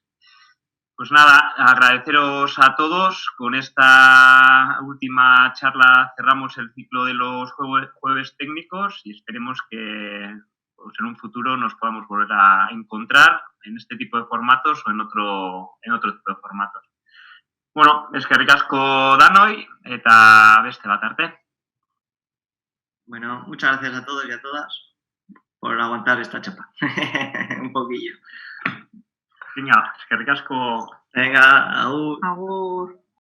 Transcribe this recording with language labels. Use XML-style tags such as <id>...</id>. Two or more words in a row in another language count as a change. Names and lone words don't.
<es>Pues nada, agradeceros a todos. Con esta última charla cerramos el ciclo de los jueves técnicos y esperemos que pues, en un futuro nos podamos volver a encontrar en este tipo de formatos o en otro tipo de formatos.</es> <eu>Bueno, eskerrik asko danoi eta beste bat arte.</eu> <es>Bueno, muchas gracias a todos y a todas por aguantar esta chapa. Un poquillo. Venga,</es> <eu>eskerrik asko.</eu> <es>Venga, agur.</es> <eu>Agur.</eu>